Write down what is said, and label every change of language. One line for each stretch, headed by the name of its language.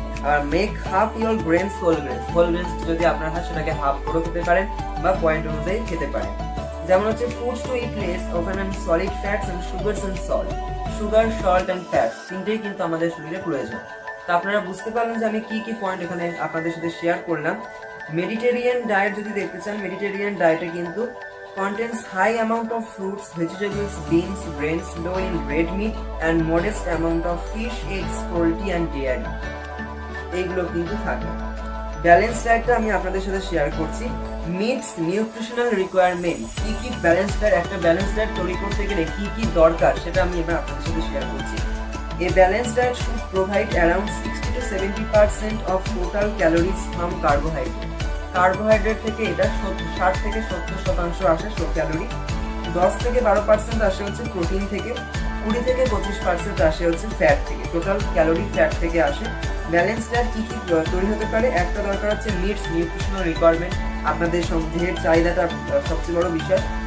Bangla: আর
English: make half your grains whole grains
Bangla: যদি আপনার হয় সেটাকে হাফ করে খেতে পারেন বা পয়েন্ট অনুযায়ী খেতে পারেন। যেমন হচ্ছে
English: foods to eat less often and solid fats and sugars and salt, sugar, salt and fat
Bangla: তিনটেই কিন্তু আমাদের শরীরে প্রয়োজন। তা আপনারা বুঝতে পারলেন যে আমি কি কি পয়েন্ট এখানে আপনাদের সাথে শেয়ার করলাম। মেডিটেরিয়ান ডায়েট যদি দেখতে চান, মেডিটেরিয়ান ডায়েটে কিন্তু
English: contains high amount of fruits, vegetables, beans, grains, low in red meat and modest amount of fish, eggs, poultry and dairy,
Bangla: এইগুলো কিন্তু থাকে। ব্যালেন্স ডায়েটটা আমি আপনাদের সাথে শেয়ার করছি। মিটস নিউট্রিশনাল রিকোয়ারমেন্ট, কি কি ব্যালেন্স ডায়েট, একটা ব্যালেন্স ডায়েট তৈরি করতে গেলে কি কি দরকার সেটা আমি এবার আপনাদের সাথে শেয়ার করছি।
English: A balanced diet should provide around 60 to 70% of total calories from carbohydrate.
Bangla: Carbohydrate থেকে এটা 60 থেকে 70% আসে ক্যালোরি, 10 থেকে 12% আসে হচ্ছে প্রোটিন থেকে, 20 থেকে 25% আসে হচ্ছে ফ্যাট থেকে। টোটাল ক্যালোরি ফ্যাট থেকে আসে। ব্যালেন্স ডায়েট কি কি তৈরি হতে পারে? একটা দরকার হচ্ছে মিটস নিউট্রিশনাল রিকোয়ারমেন্ট, আপনাদের দেহের চাহিদাটা সবচেয়ে বড় বিষয়।